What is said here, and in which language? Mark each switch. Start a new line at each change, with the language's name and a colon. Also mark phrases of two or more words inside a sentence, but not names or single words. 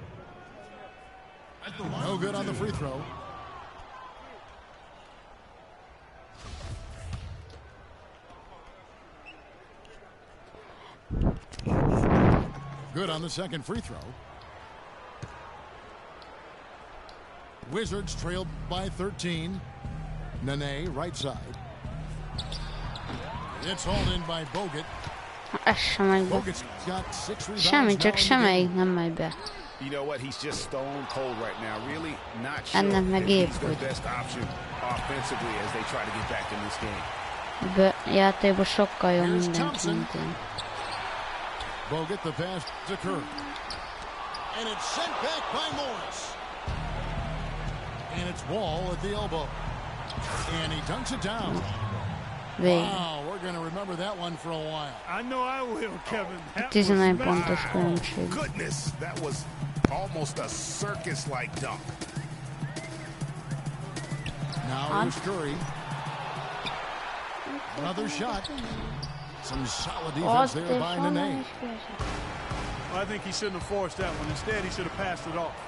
English: No good on the free throw. Good on the second free throw. Wizards trailed by 13. Nene, right side. It's hauled in by Bogut. Bogut's got 6 rebounds.
Hungarian: Semmi, csak semmelyik nem megy be.
English: You know what? He's just stone cold right now. Really not sure
Hungarian: Ennek meg
English: if he's
Hungarian: épp
English: the
Hungarian: úgy.
English: best option offensively as they try to get back in this game.
Hungarian: Játékban sokkal jobb mindenki, mint én.
English: Bogut, the pass to Curry. And it's sent back by Morris. And it's Wall at the elbow. And he dunks it down. Wow, we're going to remember that one for a while. I know I will, Kevin.
Hungarian: 11 pontos különbség.
English: Goodness, that was almost a circus-like dunk. Now here's Curry. Another shot. Some solid defense there by Nene. Well, I think he shouldn't have forced that one. Instead, he should have passed it off.